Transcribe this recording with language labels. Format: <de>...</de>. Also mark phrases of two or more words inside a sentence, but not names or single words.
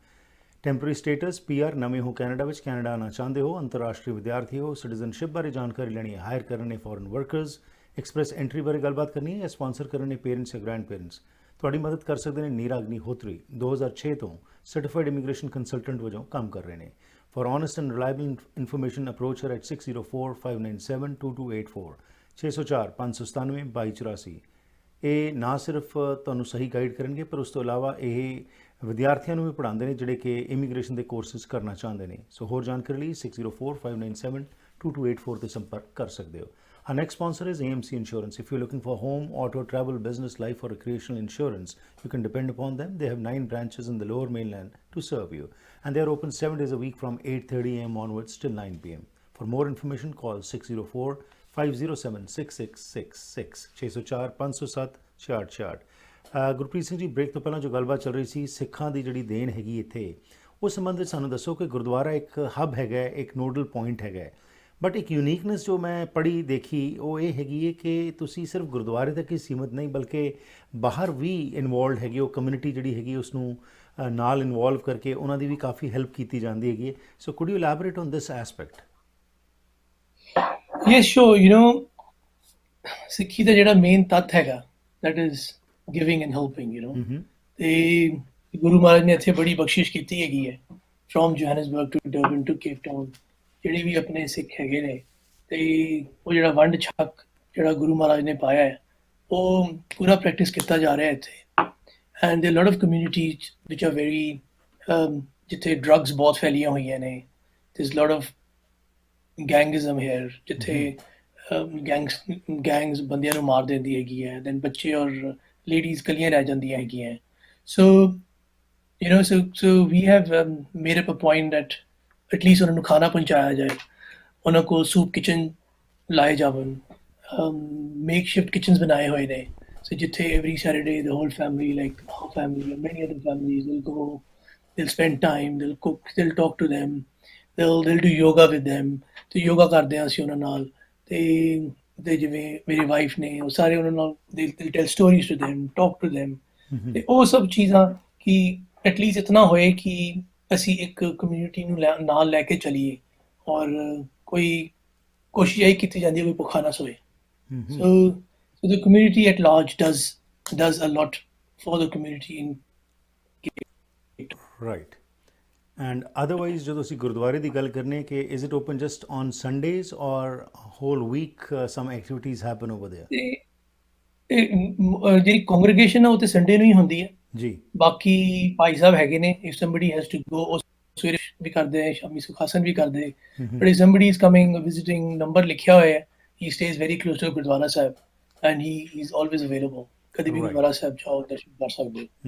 <en>temporary status PR,</en> <pa>ਨਵੇਂ ਹੋ ਕੈਨੇਡਾ ਵਿੱਚ, ਕੈਨੇਡਾ ਆਉਣਾ ਚਾਹੁੰਦੇ ਹੋ, ਅੰਤਰਰਾਸ਼ਟਰੀ ਵਿਦਿਆਰਥੀ ਹੋ, ਸਿਟੀਜ਼ਨਸ਼ਿਪ ਬਾਰੇ ਜਾਣਕਾਰੀ ਲੈਣੀ ਹੈ, ਹਾਇਰ ਕਰਨੇ</pa> <en>foreign workers,</en> <pa>ਐਕਸਪ੍ਰੈਸ ਐਂਟਰੀ ਬਾਰੇ ਗੱਲਬਾਤ ਕਰਨੀ ਹੈ ਜਾਂ ਸਪਾਂਸਰ ਕਰਨੇ ਪੇਰੈਂਟਸ ਜਾਂ</pa> <en>grand parents,</en> <pa>ਤੁਹਾਡੀ ਮਦਦ ਕਰ ਸਕਦੇ ਨੇ ਨੀਰਾ ਅਗਨੀਹੋਤਰੀ. 2006 ਤੋਂ</pa> <en>certified immigration consultant</en> <pa>ਵਜੋਂ ਕੰਮ ਕਰ ਰਹੇ ਨੇ.</pa> <en>for honest and reliable information approach her at 6045972284 604 597 2284.</en> <pa>ਇਹ ਨਾ ਸਿਰਫ ਤੁਹਾਨੂੰ ਸਹੀ ਗਾਈਡ ਕਰਨਗੇ, ਪਰ ਉਸ ਤੋਂ ਇਲਾਵਾ ਇਹ ਵਿਦਿਆਰਥੀਆਂ ਨੂੰ ਵੀ ਪੜ੍ਹਾਉਂਦੇ ਨੇ ਜਿਹੜੇ ਕਿ ਇਮੀਗ੍ਰੇਸ਼ਨ ਦੇ ਕੋਰਸਿਸ ਕਰਨਾ ਚਾਹੁੰਦੇ ਨੇ. ਸੋ ਹੋਰ ਜਾਣਕਾਰੀ ਲਈ 6045972284 ਤੇ ਸੰਪਰਕ ਕਰ ਸਕਦੇ ਹੋ.</pa> <en>Our next sponsor is AMC Insurance. If you're looking for home, auto, travel, business, life or recreational insurance, you can depend upon them. They have 9 branches in the lower mainland to serve you. And they are open 7 days a week from 8:30 a.m. onwards till 9 p.m. For more information, call 604 507666 604 507 66</en> <pa>ਗੁਰਪ੍ਰੀਤ ਸਿੰਘ ਜੀ, ਬ੍ਰੇਕ ਤੋਂ ਪਹਿਲਾਂ ਜੋ ਗੱਲਬਾਤ ਚੱਲ ਰਹੀ ਸੀ ਸਿੱਖਾਂ ਦੀ ਜਿਹੜੀ ਦੇਣ ਹੈਗੀ ਇੱਥੇ, ਉਸ ਸੰਬੰਧ ਵਿੱਚ ਸਾਨੂੰ ਦੱਸੋ ਕਿ ਗੁਰਦੁਆਰਾ ਇੱਕ ਹੱਬ ਹੈਗਾ, ਇੱਕ</pa> <en>nodal point</en> <pa>ਹੈਗਾ, ਬਟ ਇੱਕ ਯੂਨੀਕਨੈਸ ਜੋ ਮੈਂ ਪੜ੍ਹੀ ਦੇਖੀ ਉਹ ਇਹ ਹੈਗੀ ਹੈ ਕਿ ਤੁਸੀਂ ਸਿਰਫ ਗੁਰਦੁਆਰੇ ਤੱਕ ਹੀ ਸੀਮਤ ਨਹੀਂ ਬਲਕਿ ਬਾਹਰ ਵੀ ਇਨਵੋਲਵਡ ਹੈਗੀ, ਉਹ ਕਮਿਊਨਿਟੀ ਜਿਹੜੀ ਹੈਗੀ ਉਸ ਨੂੰ ਨਾਲ ਇਨਵੋਲਵ ਕਰਕੇ ਉਹਨਾਂ ਦੀ ਵੀ ਕਾਫੀ ਹੈਲਪ ਕੀਤੀ ਜਾਂਦੀ ਹੈਗੀ ਹੈ।</pa> <en>so could you elaborate on this aspect? Yes, sure.</en> <pa>ਸਿੱਖੀ ਦਾ ਜਿਹੜਾ ਮੇਨ ਤੱਤ ਹੈਗਾ,</pa> <en>that is giving and helping,</en> <pa>ਤੇ ਗੁਰੂ ਮਹਾਰਾਜ ਨੇ ਇੱਥੇ ਬੜੀ ਬਖਸ਼ਿਸ਼ ਕੀਤੀ ਹੈਗੀ ਹੈ,</pa> <en>from Johannesburg to Durban to Cape Town,</en> <pa>ਜਿਹੜੇ ਵੀ ਆਪਣੇ ਸਿੱਖ ਹੈਗੇ ਨੇ, ਤੇ ਉਹ ਜਿਹੜਾ ਵੰਡ ਛਕ ਜਿਹੜਾ ਗੁਰੂ ਮਹਾਰਾਜ ਨੇ ਪਾਇਆ ਹੈ ਉਹ ਪੂਰਾ ਪ੍ਰੈਕਟਿਸ ਕੀਤਾ ਜਾ ਰਿਹਾ ਇੱਥੇ।</pa> <en>ਐਂਡ there are a lot of communities which are very</en> <pa>ਜਿੱਥੇ ਡਰੱਗਸ ਬਹੁਤ ਫੈਲੀਆਂ ਹੋਈਆਂ ਨੇ,</pa> <en>there's a lot of gangism here,</en> <pa>ਜਿੱਥੇ ਗੈਂਗਸ ਬੰਦਿਆਂ ਨੂੰ ਮਾਰ ਦਿੰਦੀ ਹੈਗੀ ਹੈ, ਦੈਨ ਬੱਚੇ ਔਰ ਲੇਡੀਜ਼ ਇਕੱਲੀਆਂ ਰਹਿ ਜਾਂਦੀਆਂ ਹੈਗੀਆਂ।</pa> <en>so we have made up a point that at least</en> <pa>ਉਹਨਾਂ ਨੂੰ ਖਾਣਾ ਪਹੁੰਚਾਇਆ ਜਾਏ, ਉਹਨਾਂ ਕੋਲ</pa> <en>soup kitchen</en> <pa>ਲਾਏ ਜਾਵਣ,</pa> <en>make shift kitchens</en> <pa>ਬਣਾਏ ਹੋਏ ਨੇ, ਸੋ</pa> <en>ਜਿੱਥੇ every Saturday the whole family, like our family and many other families will go, they'll spend time, they'll cook, they'll talk to them, they'll do yoga with them,</en> <pa>ਤੇ ਯੋਗਾ ਕਰਦੇ ਹਾਂ ਅਸੀਂ ਉਹਨਾਂ ਨਾਲ, ਤੇ ਜਿਵੇਂ ਮੇਰੀ ਵਾਈਫ ਨੇ ਉਹ ਸਾਰੇ ਉਹਨਾਂ ਨਾਲ</pa> <en>they'll tell stories to them, talk to them,</en> <pa>ਤੇ ਉਹ ਸਭ ਚੀਜ਼ਾਂ ਕਿ ਐਟਲੀਸਟ ਇਤਨਾ ਹੋਏ ਕਿ ਅਸੀਂ ਇੱਕ ਕਮਿਊਨਿਟੀ ਨੂੰ ਨਾਲ ਲੈ ਕੇ ਚੱਲੀਏ, ਔਰ ਕੋਈ ਕੋਸ਼ਿਸ਼ ਇਹ ਕੀਤੀ ਜਾਂਦੀ ਹੈ ਕੋਈ ਭੁੱਖਾ ਨਾ ਸੋਏ।</pa> <en>So the community at large does a lot for the community in ਰਾਈਟ। and otherwise</en> <pa>ਜਦੋਂ ਅਸੀਂ ਗੁਰਦੁਆਰੇ ਦੀ ਗੱਲ ਕਰਨੇ ਕਿ</pa> <en>is it open just on Sundays or whole week some activities happen over there?</en> <pa>ਜਿਹੜੀ ਕੰਗਰੀਗੇਸ਼ਨ ਹੈ ਉਹ ਤੇ ਸੰਡੇ ਨੂੰ ਹੀ ਹੁੰਦੀ ਹੈ ਜੀ। ਬਾਕੀ ਭਾਈ ਸਾਹਿਬ ਹੈਗੇ ਨੇ,</pa> <en>if somebody has to go,</en> <pa>ਉਹ ਸਵੇਰੇ ਵੀ ਕਰਦੇ ਹੈ, ਸ਼ਾਮੀ ਸੁਖਾਸਨ ਵੀ ਕਰਦੇ,</pa> <en>but if somebody is coming visiting,</en> <pa>ਨੰਬਰ ਲਿਖਿਆ ਹੋਇਆ ਹੈ,</pa> <en>he stays very close to Gurdwara Sahib and he is always available,</en> <pa>ਕਦੀ ਵੀ ਗੁਰਦੁਆਰਾ ਸਾਹਿਬ ਜਾਓ ਦਰਸ਼ਨ ਕਰ ਸਕਦੇ ਹੋ।</pa>